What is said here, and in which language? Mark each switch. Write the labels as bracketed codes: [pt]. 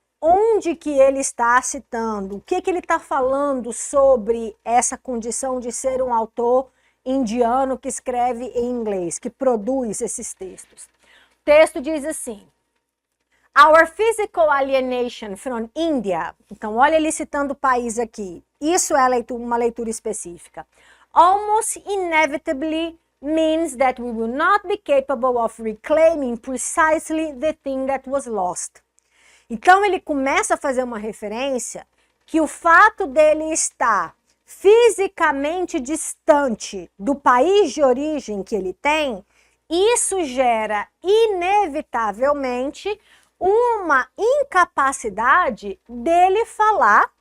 [pt] Onde que ele está citando? O que ele está falando sobre essa condição de ser um autor indiano que escreve em inglês, que produz esses textos? O texto diz assim: [en] Our physical alienation from India. [pt] Então, olha ele citando o país aqui. Isso é uma leitura específica. [en] Almost inevitably means that we will not be capable of reclaiming precisely the thing that was lost. [pt] Então, ele começa a fazer uma referência que o fato dele estar fisicamente distante do país de origem que ele tem, isso gera inevitavelmente uma incapacidade dele falar.